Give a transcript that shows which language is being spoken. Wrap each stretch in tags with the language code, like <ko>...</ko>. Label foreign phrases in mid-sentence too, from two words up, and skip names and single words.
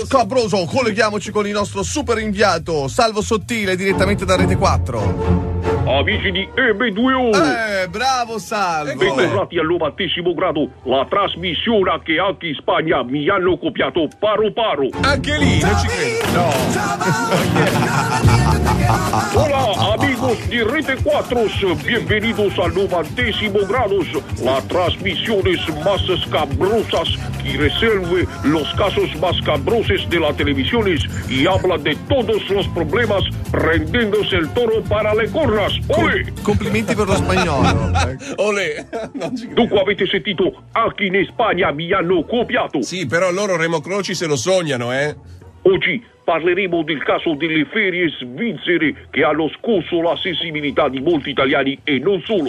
<it>Scabroso, colleghiamoci con il nostro super inviato, Salvo Sottile, direttamente da Rete 4. Amici di EB2O, Bravo Salvo. bentornati al 90° grado, la trasmissione che anche in Spagna mi hanno copiato</it> <es>paro paro.</es> <it>Anche lì, non ci credo.</it> <es>Hola amigos di Rete 4, bienvenidos al 90° grado, la transmisiones más escabrosas que resuelve los casos más cabrosos de la televisión y habla de todos los problemas prendiéndose el toro para le cornas.</es> <it>Olè! Complimenti per lo spagnolo. Olè. Non ci credo. Dunque avete sentito, anche in Spagna mi hanno copiato. Sì, però loro Remo Croci se lo sognano, Oggi parleremo del caso delle ferie svizzere che hanno scosso la sensibilità di molti italiani e non solo.</it>